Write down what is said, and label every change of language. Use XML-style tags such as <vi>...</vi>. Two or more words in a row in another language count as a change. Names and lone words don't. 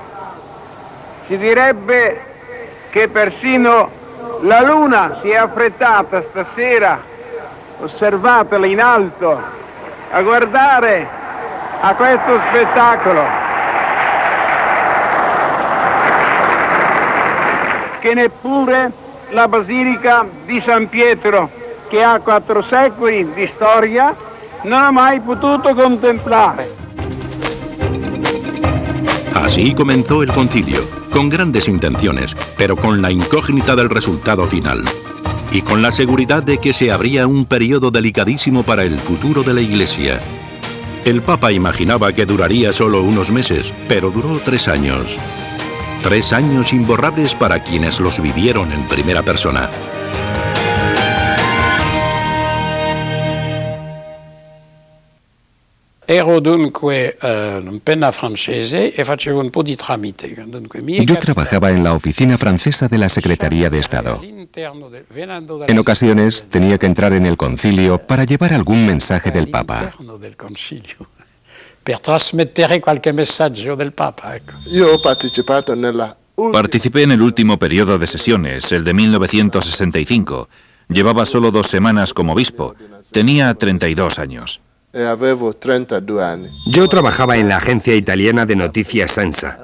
<it>Si direbbe che persino la luna si è affrettata stasera, osservatela in alto, a guardare a questo spettacolo. Che neppure la Basilica di San Pietro, che ha 4 secoli di storia, non ha mai potuto contemplare.</it> <es>Así comenzó el concilio, con grandes intenciones, pero con la incógnita del resultado final. Y con la seguridad de que se abría un periodo delicadísimo para el futuro de la Iglesia. El Papa imaginaba que duraría solo unos meses, pero duró 3 años. 3 años imborrables para quienes los vivieron en primera persona.</es> <it>Ero dunque penna francese e facevo un po' di tramite.</it> <es>Yo trabajaba en la oficina francesa de la Secretaría de Estado. En ocasiones tenía que entrar en el concilio para llevar algún mensaje del Papa.</es> <it>Per trasmettere qualche messaggio del Papa.</it> <es>Participé en el último periodo de sesiones, el de 1965. Llevaba solo 2 semanas como obispo. Tenía 32 años. Yo trabajaba en la agencia italiana de noticias ANSA.</es>